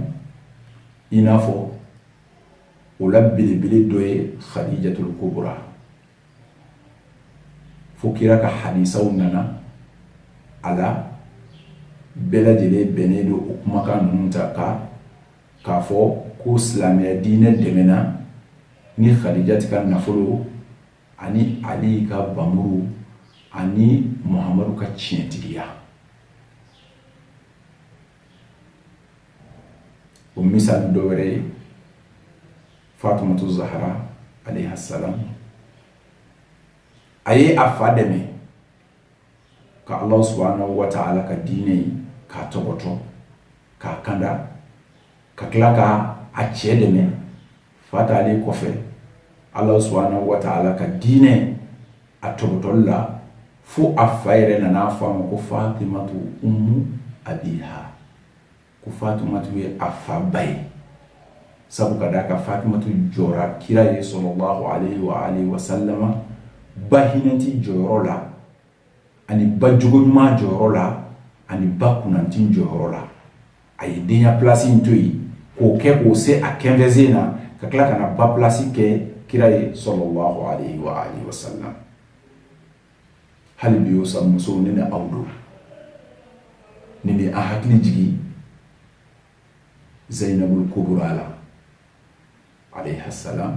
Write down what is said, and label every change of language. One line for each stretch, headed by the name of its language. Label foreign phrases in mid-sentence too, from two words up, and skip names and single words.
Bambara: I n'a fɔ o la belebele dɔ ye Khadijatul Kubra fo kira ka hadisaw nana a la bɛɛ lajɛlen bɛnnen don o kumakan ninnu ta k'a fɔ ko silamɛya diinɛ dɛmɛna ni Khadijati ka nafolo ani Ali ka bamuru ani Muhammadu ka tiɲɛtigiya. O misali dɔ wɛrɛ ye Fatumatu Zahra
Arabic: عليها السلام.
Bambara: A ye a fa dɛmɛ ka
Arabic: الله سبحانه وتعالى
Bambara: ka diinɛ ye k'a tɔbɔtɔ k'a kanda ka tila ka a cɛ dɛmɛ fa taalen kɔfɛ
Arabic: الله سبحانه وتعالى
Bambara: ka diinɛ a tɔbɔtɔli la fo a fa yɛrɛ nana fɔ a ma ko
Arabic: فاطمة أم أبيها,
Bambara: ko Fatimatu ye a fa ba ye. Sabu ka d'a kan Fatimatu jɔra kira ye
Arabic: صلى الله عليه وسلم
Bambara: ba hinɛti jɔyɔrɔ la ani ba jogo ɲuman jɔyɔrɔ la ani ba kunanti jɔyɔrɔ la. A ye denya place in to yen k'o kɛ k'o se a kɛnfɛsen na ka tila ka na ba place kɛ kira ye
Arabic: صلى الله عليه وسلم.
Bambara: Hali bi o sa musow ne ni aw don ni bɛ an hakili jigi Zainabul Kubra la
Arabic: عليها السلام.